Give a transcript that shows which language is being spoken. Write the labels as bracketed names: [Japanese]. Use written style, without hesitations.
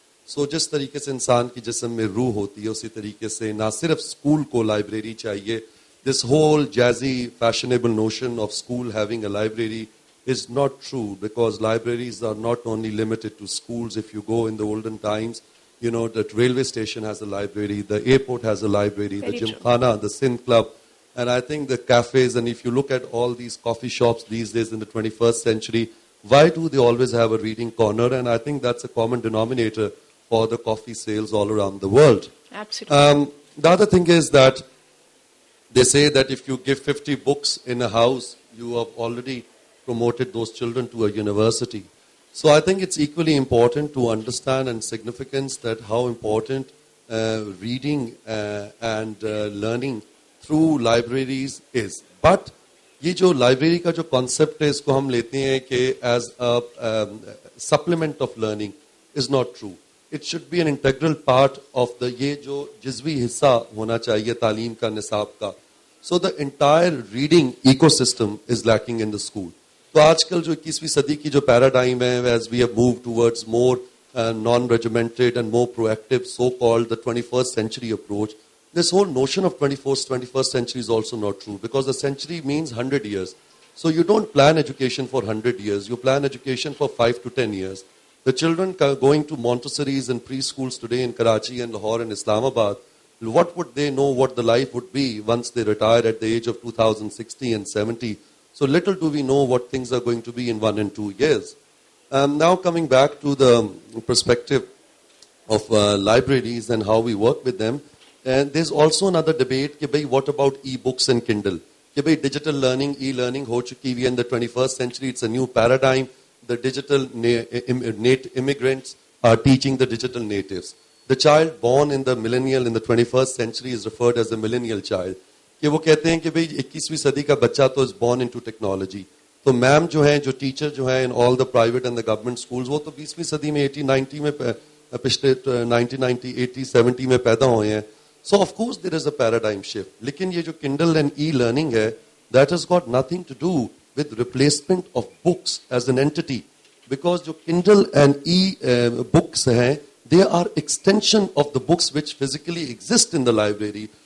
[Hindi] So जिस तरीके से इंसान की जिस्म में रूह होती है, उसी तरीके से ना सिर्फ स्कूल को लाइब्रेरी चाहिए. [English] This whole jazzy, fashionable notion of school having a library is not true, because libraries are not only limited to schools. If you go in the olden times, the railway station has a library, the airport has a library, the Gymkhana, the Sindh Club, and I think the cafes, and if you look at all these coffee shops these days in the 21st century, why do they always have a reading corner? And I think that's a common denominator for the coffee sales all around the world. Absolutely. The other thing is that they say that if you give 50 books in a house, you have already promoted those children to a university. So I think it's equally important to understand and significance that how important reading and learning through libraries is. But [Hindi] ये जो library का जो concept है, इसको हम लेते हैं कि [English] as a supplement of learning is not true. It should be an integral part of the [Hindi] ये जो जिज़वी हिस्सा होना चाहिए तालीम का, निसाब का. [English] So the entire reading ecosystem is lacking in the school. [Hindi] तो आजकल जो 21वीं सदी की जो paradigm है, [English] as we have moved towards more non-regimented and more proactive so-called the 21st century approach, this whole notion of 21st century is also not true, because a century means 100 years. So you don't plan education for 100 years. You plan education for 5 to 10 years. The children going to Montessori's and preschools today in Karachi and Lahore and Islamabad, what would they know what the life would be once they retire at the age of 2060 and 70? So little do we know what things are going to be in 1 and 2 years. Now coming back to the perspective of libraries and how we work with them, and there's also another debate, [Hindi] कि भाई [English] what about e-books and Kindle? [Hindi] कि भाई [English] digital learning, e-learning [Hindi] हो चुकी हुई है [English] in the 21st century. It's a new paradigm. The digital immigrants are teaching the digital natives. The child born in the millennial in the 21st century is referred as a millennial child. [Hindi] कि वो कहते हैं कि भाई 21वीं सदी का बच्चा तो [English] is born into technology. [Hindi] तो मैम जो है, जो टीचर जो है [English] in all the private and the government schools, [Hindi] वो तो 20वीं सदी में 1890 में पिछले 1990, 80, 70 में पैदा हुए हैं. [English] So of course there is a paradigm shift. [Hindi] लेकिन ये जो [English] Kindle and e-learning है, that has got nothing to do with replacement of books as an entity. Because [Hindi] जो [English] Kindle and e-books [Hindi] हैं, [English] they are extension of the books which physically exist in the library.